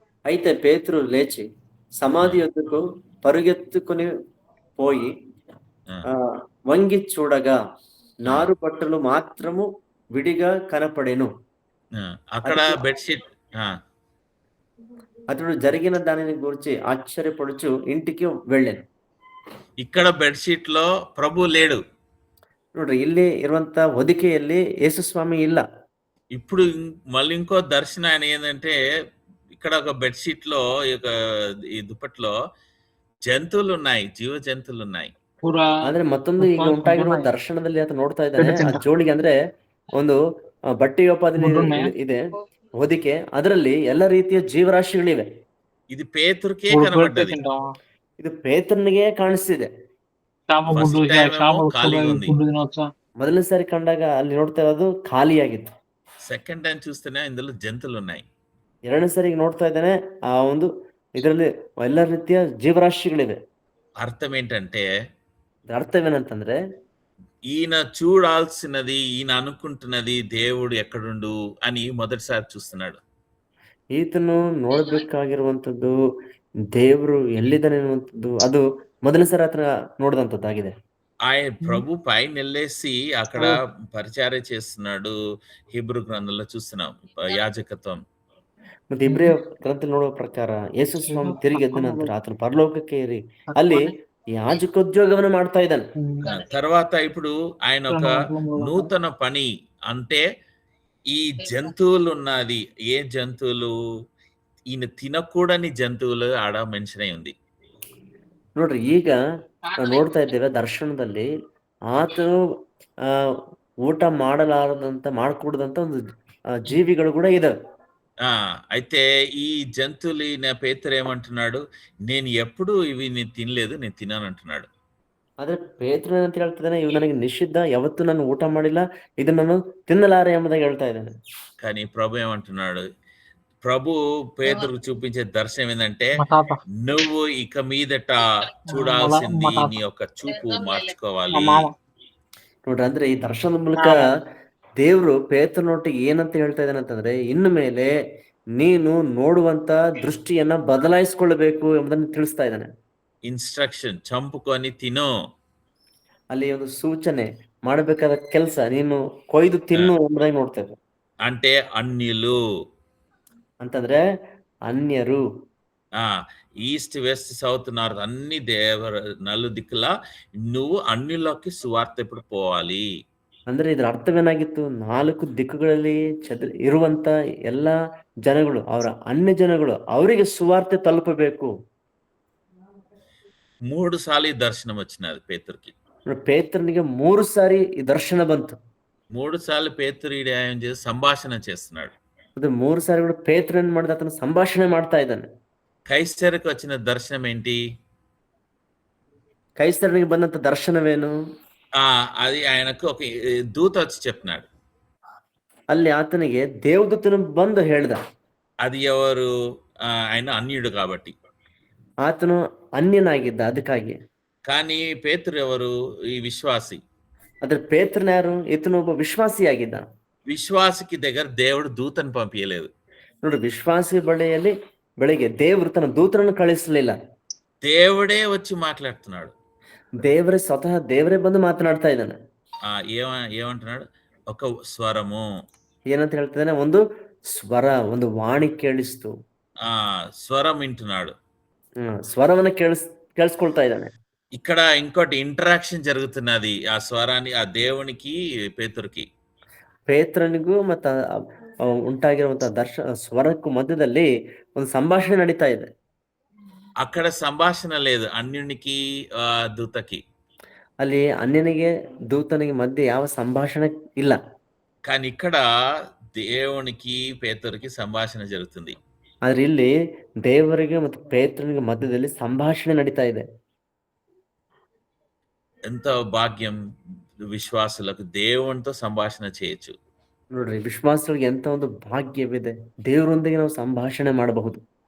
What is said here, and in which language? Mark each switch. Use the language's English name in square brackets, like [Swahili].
[Telugu] అయితే పేతురు లేచి సమాధి యొద్దకు పరుగెత్తుకుని పోయి వంగి చూడగా 4 బట్టలు మాత్రము విడిగా కనపడెను. అక్కడ బెడ్షీట్. అతడు జరిగిన దానిని గురించి ఆశ్చర్యపడుచు ఇంటికి వెళ్ళాను. ఇక్కడ బెడ్షీట్ లో ప్రభు లేడు. [Kannada] ನೋಡ್ರಿ, ಇಲ್ಲಿ ಇರುವಂತ ಹೊದಿಕೆಯಲ್ಲಿ ಯೇಸು ಸ್ವಾಮಿ ಇಲ್ಲ. [Telugu] ఇప్పుడు మళ్ళీ ఇంకో దర్శనం ఆయన ఏంటంటే, ఇక్కడ ఒక బెడ్షీట్ లో ఈ దుప్పట్లో జంతువులు ఉన్నాయి, జీవ జంతువులు ఉన్నాయి. [Kannada] ಆದ್ರೆ ಮತ್ತೊಂದು ಈಗ ಉಂಟಾಗಿರುವ ದರ್ಶನದಲ್ಲಿ ಆತ ನೋಡ್ತಾ ಇದ್ದಾನೆ, ಆ ಜೋಳಿಗೆ ಅಂದ್ರೆ ಒಂದು ಬಟ್ಟೆ ಉಪಾದಿನಿ ಇದೆ, ಹೊದಿಕೆ, ಅದರಲ್ಲಿ ಎಲ್ಲ ರೀತಿಯ ಜೀವರಾಶಿಗಳಿವೆ. [Telugu] ఇది పేతురుకే కనబడ్డది. [Kannada] ಇದು ಪೇತ್ರನಿಗೆ ಕಾಣಿಸ್ತಿದೆ. [Telugu] ఫస్ట్ టైం ఏమో ఖాళీగా ఉంది, [Kannada] ಮೊದಲನೇ ಸಾರಿ ಕಂಡಾಗ ಅಲ್ಲಿ ನೋಡ್ತಾ ಇರೋದು ಖಾಲಿಯಾಗಿತ್ತು. [Telugu] సెకండ్ టైం చూస్తేనే ఇందులో జంతువులు ఉన్నాయి. [Kannada] ಎರಡನೇ ಸಾರಿ ನೋಡ್ತಾ ಇದ್ದಾನೆ, ಆ ಒಂದು ಇದರಲ್ಲಿ ಎಲ್ಲ ರೀತಿಯ ಜೀವರಾಶಿಗಳಿವೆ. [Telugu] అర్థం ఏంటంటే [Kannada] ಅರ್ಥವೇನಂತಂದ್ರೆ, [Telugu] ఈయన చూడాల్సినది, ఈయన అనుకుంటున్నది దేవుడు ఎక్కడుండు అని మొదటిసారి చూస్తున్నాడు. [Kannada] ಈತನು ನೋಡ್ಬೇಕಾಗಿರುವಂತದ್ದು ದೇವರು ಎಲ್ಲಿದ್ದಾನೆ ಅನ್ನುವಂಥದ್ದು, ಅದು ಮೊದಲನೇ ಸಾರಿ ಆತನ ನೋಡಿದಂಥದ್ದಾಗಿದೆ. [Telugu] ఆయన ప్రభు పైన వెళ్ళేసి అక్కడ పరిచారం చేస్తున్నాడు. హిబ్రూ గ్రంథంలో చూస్తున్నాం యాజకత్వం. [Kannada] ಮತ್ತೆ ಇಬ್ರಿಯ ಗ್ರಂಥದಲ್ಲಿ ನೋಡುವ ಪ್ರಕಾರ ಯೇಸು ಸ್ವಾಮಿ ತಿರುಗಿ ಎದ್ದ ನಂತರ ಆತನು ಪರಲೋಕಕ್ಕೆ ಏರಿ ಅಲ್ಲಿ ಯಾಜಕೋದ್ಯೋಗವನ್ನು ಮಾಡ್ತಾ ಇದ್ದಾನೆ. [Telugu] తర్వాత ఇప్పుడు ఆయన ఒక నూతన పని, అంటే ఈ జంతువులు ఉన్నది, ఏ జంతువులు, ఈయన తినకూడని జంతువులు ఆడ మెన్షన్ అయి ఉంది. [Kannada] ನೋಡ್ರಿ, ಈಗ ನಾವು ನೋಡ್ತಾ ಇದ್ದೇವೆ ದರ್ಶನದಲ್ಲಿ ಆತನು ಊಟ ಮಾಡಲಾರದಂತ ಮಾಡಕೂಡದಂತ ಒಂದು ಜೀವಿಗಳು ಕೂಡ ಇದಾವೆ. [Telugu] అయితే ఈ జంతువులు పేతురు ఏమంటున్నాడు, నేను ఎప్పుడు ఇవి నేను తినలేదు, నేను తినాను అంటున్నాడు. [Kannada] ಆದ್ರೆ ಪೇತ್ರನು ಏನಂತ ಹೇಳ್ತಿದ್ದಾನೆ, ಇವು ನನಗೆ ನಿಷಿದ್ಧ, ಯಾವತ್ತೂ ನಾನು ಊಟ ಮಾಡಿಲ್ಲ, ಇದು ನಾನು ತಿನ್ನಲಾರೆ ಎಂಬುದಾಗಿ ಹೇಳ್ತಾ ಇದ್ದಾನೆ. [Telugu] కానీ ప్రభు ఏమంటున్నాడు, ప్రభు పేతురుకు చూపించే దర్శనం ఏంటంటే, నువ్వు ఇక మీదట చూడాల్సింది నీ యొక్క చూపు మార్చుకోవాలి. [Kannada] ನೋಡ್ರಿ, ಅಂದ್ರೆ ಈ ದರ್ಶನದ ಮೂಲಕ ದೇವ್ರು ಪೇತ್ರನೊಟ್ಟಿಗೆ ಏನಂತ ಹೇಳ್ತಾ ಇದ್ದಾನೆ ಅಂತಂದ್ರೆ, ಇನ್ನು ಮೇಲೆ ನೀನು ನೋಡುವಂತ ದೃಷ್ಟಿಯನ್ನ ಬದಲಾಯಿಸ್ಕೊಳ್ಬೇಕು ಎಂಬುದನ್ನು ತಿಳಿಸ್ತಾ ಇದ್ದಾನೆ. ಇನ್ಸ್ಟ್ರಕ್ಷನ್, ಚಂಪುకొని ತಿನ್ನು. ಅಲ್ಲಿ ಒಂದು ಸೂಚನೆ, ಮಾಡಬೇಕಾದ ಕೆಲಸ ನೀನು ಕೊಯ್ದು ತಿನ್ನು ಎಂಬುದಾಗಿ ನೋಡ್ತಾ ಇದ್ದೆ. [Telugu] అంటే అన్యులు [Kannada] ಅಂತಂದ್ರೆ ಅನ್ಯರು, [Telugu] ఈస్ట్ వెస్ట్ సౌత్ నార్త్ అన్ని నలు దిక్కుల నువ్వు అన్యులకి సువార్త ఎప్పుడు పోవాలి. [Kannada] ಅಂದ್ರೆ ಇದ್ರ ಅರ್ಥವೇನಾಗಿತ್ತು, 4 ದಿಕ್ಕುಗಳಲ್ಲಿ ಇರುವಂತ ಎಲ್ಲಾ ಜನಗಳು, ಅವರ ಅನ್ಯ ಜನಗಳು, ಅವರಿಗೆ ಸುವಾರ್ತೆ ತಲುಪಬೇಕು. [Telugu] 3 సార్లు దర్శనం వచ్చినది పేతురుకి. పేతురునికి 3 సారి ఈ దర్శన [Kannada] ಬಂತು. [Telugu] 3 సార్లు పేతురు సంభాషణ చేస్తున్నాడు. [Kannada] ಅದು 3 ಸಾರಿ ಕೂಡ ಪೇತ್ರ ಏನ್ ಮಾಡಿದ, ಆತನ ಸಂಭಾಷಣೆ ಮಾಡ್ತಾ ಇದ್ದಾನೆ. [Telugu] కైసరుకు వచ్చిన దర్శనం ఏంటి? [Kannada] ಕೈಸರನಿಗೆ ಬಂದಂತ ದರ್ಶನವೇನು? [Telugu] అది ఆయనకు ఒక దూత వచ్చి చెప్తున్నాడు. [Kannada] ಅಲ್ಲಿ ಆತನಿಗೆ ದೇವದೂತನು ಬಂದು ಹೇಳ್ದ. [Telugu] అది ఎవరు? ఆయన అన్యుడు కాబట్టి, [Kannada] ಆತನು ಅನ್ಯನಾಗಿದ್ದ, ಅದಕ್ಕಾಗಿ. [Telugu] కానీ పేతురు ఎవరు? ఈ విశ్వాసి. [Kannada] ಅದ್ರ ಪೇತ್ರನ ಯಾರು? ಈತನು ಒಬ್ಬ ವಿಶ್ವಾಸಿಯಾಗಿದ್ದ. [Telugu] విశ్వాసికి దగ్గర దేవుడు దూతను పంపించలేదు. [Kannada] ನೋಡಿ, ವಿಶ್ವಾಸಿ ಬೆಳೆಗೆ ದೇವರು ತನ್ನ ದೂತರನ್ನು ಕಳಿಸಲಿಲ್ಲ, [Telugu] దేవుడే వచ్చి మాట్లాడుతున్నాడు. [Kannada] ದೇವರೇ ಸ್ವತಃ ದೇವರೇ ಬಂದು ಮಾತನಾಡ್ತಾ ಇದ್ದಾನೆ. [Telugu] ఏమంటున్నాడు? ఒక స్వరము. [Kannada] ಏನಂತ ಹೇಳ್ತಿದ್ದಾನೆ? ಒಂದು ಸ್ವರ, ಒಂದು ವಾಣಿ ಕೇಳಿಸ್ತು. [Telugu] స్వరం వింటున్నాడు, [Kannada] ಸ್ವರವನ್ನ ಕೇಳಿಸ್ಕೊಳ್ತಾ ಇದ್ದಾನೆ. [Telugu] ఇక్కడ ఇంకోటి ఇంటరాక్షన్ జరుగుతున్నది, ఆ స్వరాన్ని, ఆ దేవునికి పేతురుకి. [Kannada] ಪೇತ್ರನಿಗೂ ಮತ್ತ ಉಂಟಾಗಿರುವಂತಹ ಸ್ವರಕ್ಕೂ ಮಧ್ಯದಲ್ಲಿ ಒಂದು ಸಂಭಾಷಣೆ ನಡೀತಾ ಇದೆ. [Telugu] అక్కడ సంభాషణ లేదు అన్యునికి దూతకి. [Kannada] ಅಲ್ಲಿ ಅನ್ಯನಿಗೆ ದೂತನಿಗೆ ಮಧ್ಯೆ ಯಾವ ಸಂಭಾಷಣೆ ಇಲ್ಲ. [Telugu] కానీ ఇక్కడ దేవునికి పేతురుకి సంభాషణ జరుగుతుంది. [Kannada] ಆದ್ರೆ ಇಲ್ಲಿ ದೇವರಿಗೆ ಮತ್ತು ಪೇತ್ರನಿಗೆ ಮಧ್ಯದಲ್ಲಿ ಸಂಭಾಷಣೆ ನಡೀತಾ ಇದೆ. [Telugu] ఎంత భాగ్యం విశ్వాసులకు, దేవునితో సంభాషణ చేయొచ్చు. [Kannada] ನೋಡ್ರಿ, ವಿಶ್ವಾಸಗಳಿಗೆ ಎಂತ ಒಂದು ಭಾಗ್ಯವಿದೆ, ದೇವರೊಂದಿಗೆ ನಾವು ಸಂಭಾಷಣೆ ಮಾಡಬಹುದು.